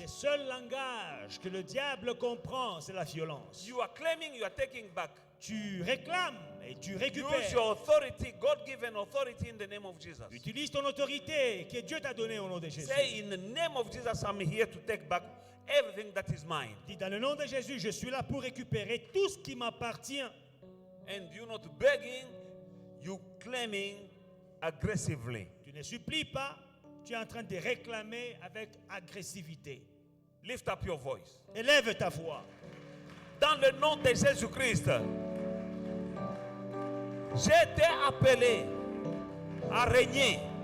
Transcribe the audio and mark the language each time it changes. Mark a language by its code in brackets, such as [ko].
[fr] Le seul langage que le diable comprend, c'est la violence. [en] You are claiming you are taking back. [fr] Tu réclames et tu [en] Use [fr] récupères. [en] your authority, God-given authority in the name of Jesus. [fr] Utilise ton autorité que Dieu t'a donnée au nom de Jésus. [en] Say, in the name of Jesus, I'm here to take back everything that is mine. [fr] Dis dans le nom de Jésus, je suis là pour récupérer tout ce qui m'appartient. [en] And you're not begging, you claiming aggressively. [fr] Tu ne supplies pas, tu es en train de réclamer avec agressivité. [en] Lift up your voice. [fr] Élève ta voix. Dans le nom de Jésus-Christ, j'ai été appelé à régner.